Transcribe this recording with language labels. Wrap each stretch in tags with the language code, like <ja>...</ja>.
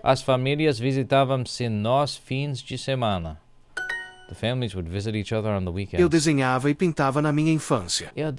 <pt>As famílias visitavam-se nos fins de semana.</pt> <en>The families would visit each other on the weekends.</en> <pt>Eu desenhava e pintava na minha infância.</pt>